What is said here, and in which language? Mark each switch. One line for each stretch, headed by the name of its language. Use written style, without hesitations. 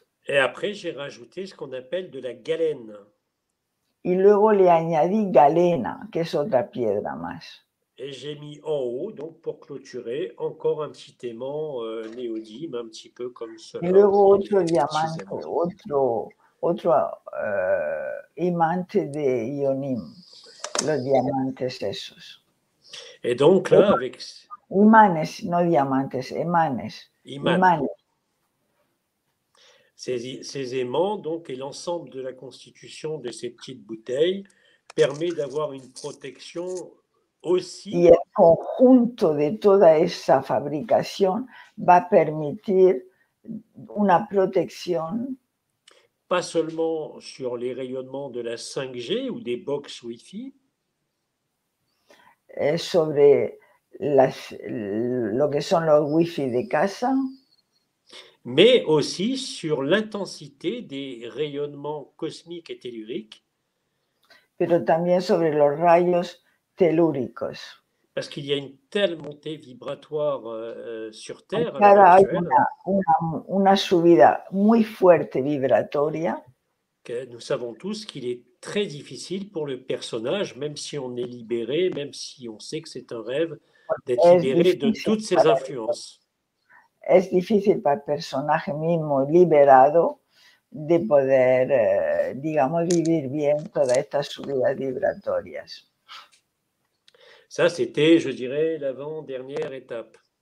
French: Et après, j'ai rajouté ce qu'on appelle de la galène.
Spanish: Y luego le añadí galena, que es otra piedra más.
French: Et j'ai mis en haut, donc pour clôturer, encore un petit aimant néodyme, un petit peu comme cela.
Spanish: Y luego otro diamante, otro imante de ionim, los diamantes esos.
French: Et donc là, avec...
Spanish: Imanes, no diamantes, imanes. Imanes.
French: Ces aimants, donc, et l'ensemble de la constitution de ces petites bouteilles permet d'avoir une protection aussi.
Spanish: Y el conjunto de toda esa fabricación va a permitir una protección.
French: Pas seulement sur les rayonnements de la 5G ou des box Wi-Fi.
Spanish: Sobre lo que son los Wi-Fi de casa.
French: Mais aussi sur l'intensité des rayonnements cosmiques et telluriques.
Spanish: Pero también sobre los rayos telúricos.
French: Parce qu'il y a une telle montée vibratoire sur Terre.
Spanish: Ahora hay una subida muy fuerte vibratoria.
French: Que nous savons tous qu'il est très difficile pour le personnage, même si on est libéré, même si on sait que c'est un rêve, d'être libéré de toutes ces influences.
Spanish: Es difícil para el personaje mismo liberado de poder, digamos, vivir bien todas estas subidas vibratorias.
French: Ça, c'était, je dirais, l'avant-dernière étape.